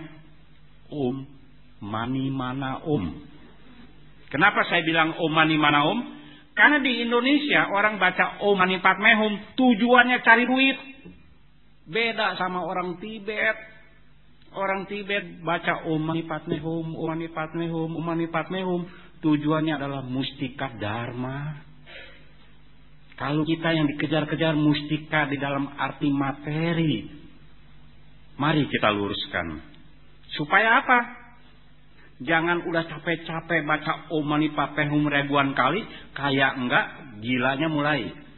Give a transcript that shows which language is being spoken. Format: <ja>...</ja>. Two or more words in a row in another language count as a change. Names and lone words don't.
<id>Om Mani Mana Om. Kenapa saya bilang Om Mani Mana Om? Karena di Indonesia orang baca Om Mani Padme Hum tujuannya cari duit. Beda sama orang Tibet. Orang Tibet baca Om Mani Padme Hum, Om Mani Padme Hum, Om Mani Padme Hum. Tujuannya adalah mustika dharma. Kalau kita yang dikejar-kejar mustika di dalam arti materi, mari kita luruskan. Supaya apa? Jangan udah capek-capek baca Om Mani Padme Hum ribuan kali, kayak enggak gilanya mulai.</id>